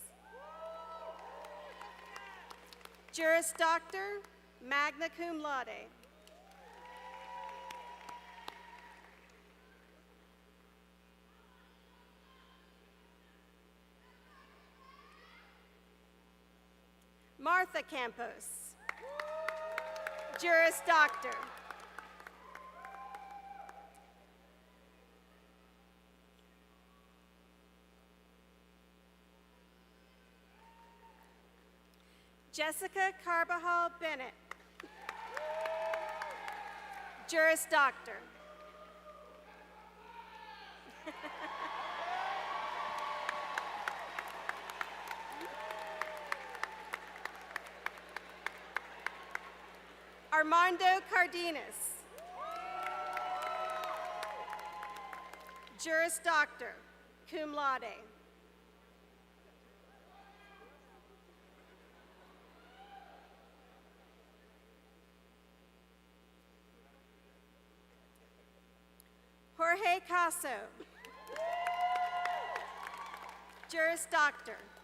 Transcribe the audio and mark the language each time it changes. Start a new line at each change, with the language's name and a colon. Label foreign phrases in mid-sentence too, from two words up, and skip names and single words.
English: Juris Doctor,
Latin: magna cum laude.
English: Martha Campos. Juris Doctor. Jessica Carbajal Bennett. Juris Doctor. Armando Cardenas. Juris Doctor,
Latin: cum laude.
English: Jorge Caso. Juris Doctor.